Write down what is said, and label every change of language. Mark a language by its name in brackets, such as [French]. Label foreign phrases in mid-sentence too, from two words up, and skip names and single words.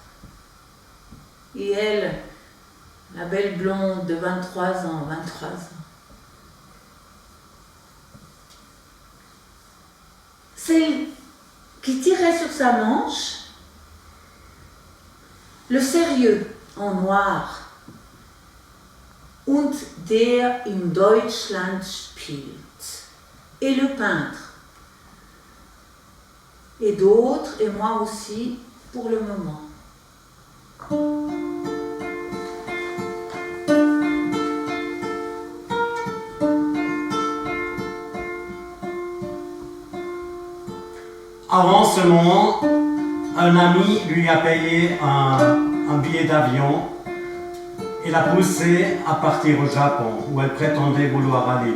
[French] Et elle, la belle blonde de 23 ans. Celle qui tirait sur sa manche, le sérieux en noir. [German] Und der in Deutschland spielt. [French] Et le peintre. Et d'autres, et moi aussi, pour le moment. Avant ce moment, un ami lui a payé un billet d'avion et l'a poussé à partir au Japon, où elle prétendait vouloir aller.